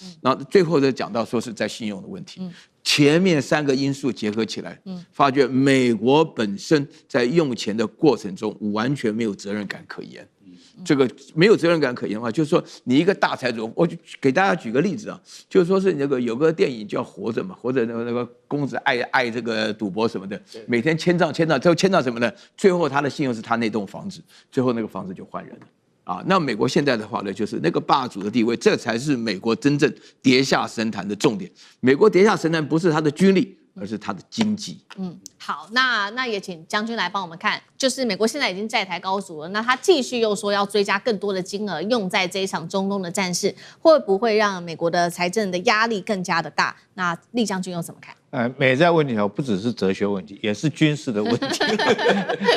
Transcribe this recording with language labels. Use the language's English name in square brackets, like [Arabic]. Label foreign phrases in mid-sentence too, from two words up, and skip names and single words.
[Chinese] 然後最後就講到說是在信用的問題，前面3個因素結合起來，發覺美國本身在用錢的過程中完全沒有責任感可言。這個沒有責任感可言的話，就是說你一個大財主，我就給大家舉個例子啊，就是說是那個有個電影叫《活着》嘛，活着那個公子愛這個賭博什麼的，每天簽賬，最後簽到什麼呢？最後他的信用是他那棟房子，最後那個房子就換人了。啊，那美國現在的話呢，就是那個霸主的地位，這才是美國真正跌下神壇的重點。美國跌下神壇不是他的軍力， 而是它的經濟。好，那也請將軍來幫我們看，就是美國現在已經債台高築了，那他繼續又說要追加更多的金額用在這一場中東的戰事，會不會讓美國的財政的壓力更加的大？那酈將軍又怎麼看？美債問題不只是哲學問題，也是軍事的問題。